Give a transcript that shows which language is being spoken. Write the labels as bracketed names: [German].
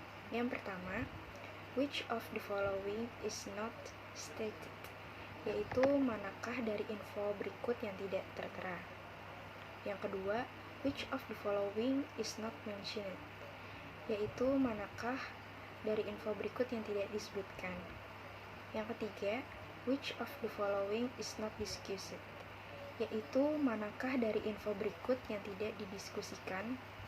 [Indonesian] Yang pertama, [English] which of the following is not stated? [Indonesian] Yaitu manakah dari info berikut yang tidak tertera. Yang kedua, [English] which of the following is not mentioned? [Indonesian] Yaitu manakah dari info berikut yang tidak disebutkan. Yang ketiga, [English] which of the following is not discussed? [Indonesian] Yaitu manakah dari info berikut yang tidak didiskusikan.